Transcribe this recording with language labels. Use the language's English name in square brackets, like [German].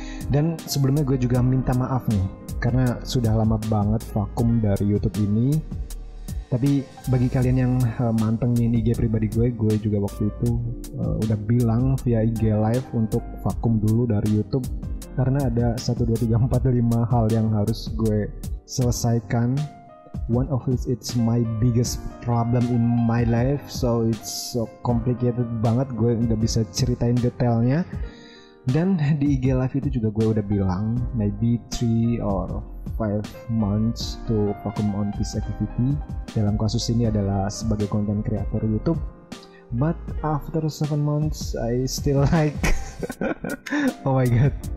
[Indonesian] Dan sebelumnya gue juga minta maaf nih, karena sudah lama banget vakum dari YouTube ini. Tapi bagi kalian yang mantengin IG pribadi gue juga waktu itu udah bilang via IG live untuk vakum dulu dari YouTube, karena ada 1, 2, 3, 4, 5 hal yang harus gue selesaikan. [English] One of which it's my biggest problem in my life, so it's so complicated banget, [Indonesian] gue nggak bisa ceritain detailnya. Dan di IG live itu juga gue udah bilang [English] maybe 3 or 5 months to vacuum on this activity. [Indonesian] Dalam kasus ini adalah sebagai content creator YouTube. [English] But after 7 months I still like oh my god.